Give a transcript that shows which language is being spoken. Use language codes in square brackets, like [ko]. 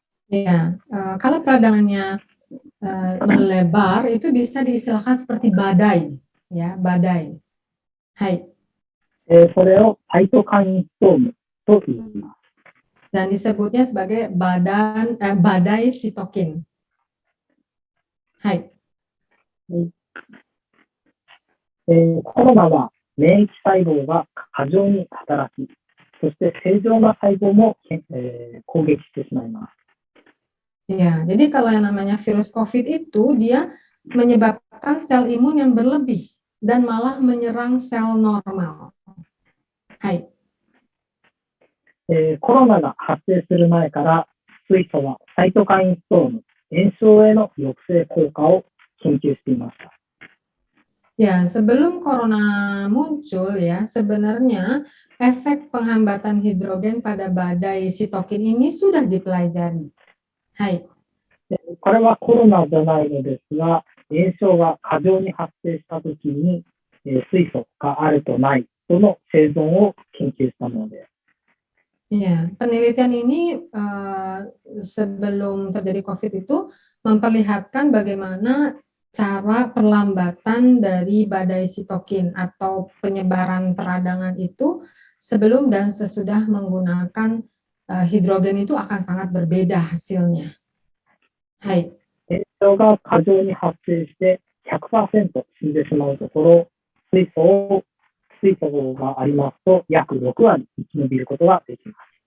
[id] Ya, kalau peradangannya melebar itu bisa diistilahkan seperti badai, ya badai. Hai. [ja] それをサイトカインストームと言います。 [id] Dan disebutnya sebagai badai sitokin. Hai. [ja] コロナは免疫細胞が過剰に働き、そして正常な細胞も、攻撃してしまいます。 [id] Ya, jadi kalau yang namanya virus COVID itu dia menyebabkan sel imun yang berlebih dan malah menyerang sel normal. Hai. [ja] コロナが発生する前から水素はサイトカインストーム、炎症への抑制効果を研究していました。 [id] Ya, sebelum corona muncul ya, sebenarnya efek penghambatan hidrogen pada badai sitokin ini sudah dipelajari. Hai. [ja] これはコロナじゃないのですが、炎症が過剰に発生したときに、水素があるとないとの生存を研究したものです。 [id] Ya, penelitian ini sebelum terjadi COVID itu memperlihatkan bagaimana cara perlambatan dari badai sitokin atau penyebaran peradangan itu sebelum dan sesudah menggunakan hidrogen itu akan sangat berbeda hasilnya. Hai. [ja] 炎症が過剰に発生して 100% 死んでしまうところ、水素がありますと約6割生き延びることができます。